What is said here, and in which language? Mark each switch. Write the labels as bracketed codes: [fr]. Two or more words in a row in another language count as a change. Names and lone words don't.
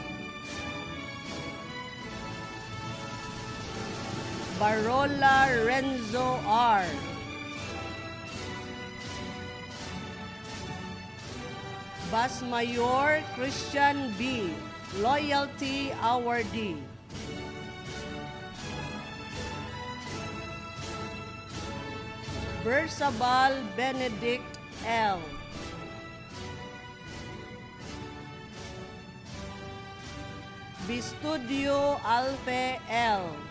[en] Barola Renzo R. Basmayor Christian B. Loyalty Awardee. Bersabal Benedict L. Bistudio Alfe L.